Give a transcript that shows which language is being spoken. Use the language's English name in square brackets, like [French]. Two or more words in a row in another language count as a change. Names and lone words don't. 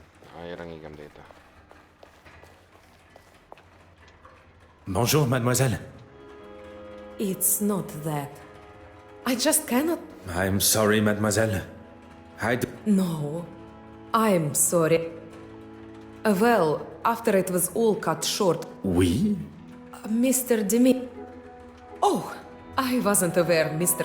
[Korean] 아, 얘랑 얘기하면 되겠다. [French] Bonjour, mademoiselle. [English] It's not that. I just cannot. I'm sorry, mademoiselle. No, I'm sorry. Well, after it was all cut short. Oui? Mr. Demi. Oh, I wasn't aware Mr.